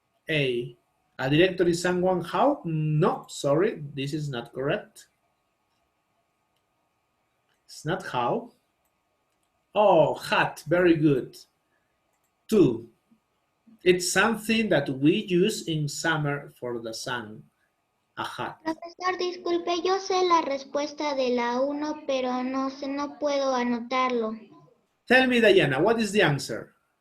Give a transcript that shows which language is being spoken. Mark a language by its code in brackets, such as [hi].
[en] A director is someone how? No, sorry, this is not correct. It's not how. Oh, hat, very good. 2. It's something that we use in summer for the sun. A hat. [es] Profesor, disculpe, yo sé la respuesta de la 1, pero no puedo anotarlo. [en] Tell me, Diana, what is the answer?